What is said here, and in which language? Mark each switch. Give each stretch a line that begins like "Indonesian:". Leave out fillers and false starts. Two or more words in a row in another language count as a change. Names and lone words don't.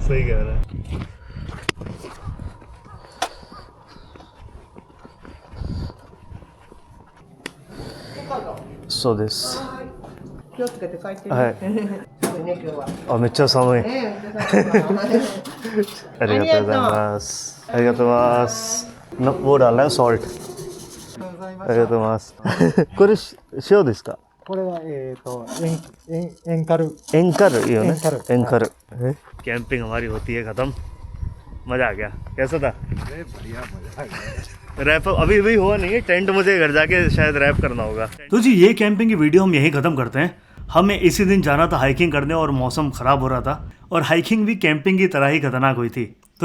Hindi: सही कह रहा है।
English: So this
Japanese: 気をつけて帰ってね。はいすごいね今日は。あ、めっちゃ寒い。ありがとうございます。ありがとうございます。
Hindi: वो डालना है सॉल्ट।
Japanese: ありがとうございます。これ塩ですか？これはエンカル。エンカルいいよね。エンカル。
Hindi: कैंपिंग हमारी होती है खत्म। मजा आ गया। कैसा था? बढ़िया मजा आ गया। रैप अभी भी हुआ नहीं है, टेंट मुझे घर जाके शायद रैप करना होगा। तो जी ये कैंपिंग की वीडियो हम यहीं ख़त्म करते हैं। हमें इसी दिन जाना था हाइकिंग करने और मौसम ख़राब हो रहा था, और हाइकिंग भी कैंपिंग की तरह ही खतरनाक हुई थी।